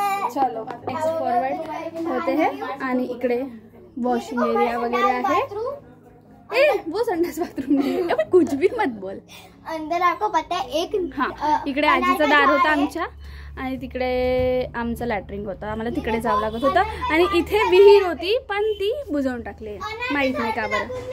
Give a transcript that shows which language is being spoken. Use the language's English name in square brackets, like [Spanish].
[Hindi] चलो next forward होते हैं। [Marathi] आणि इकडे वॉशिंग एरिया वगैरह आहे। [Hindi] वो संडास बाथरूम नहीं, अबे कुछ भी मत बोल। अंदर आपको पता है एक, [Marathi] हाँ, इकडे आजीचं दार होतं आमच्या, आणि तिकडे आमचं लॅट्रिन होतं, आम्हाला तिकडे जावं लागत होतं। आणि इथे विहीर होती, पण ती बुजवून टाकली, माहित नाही का बरं।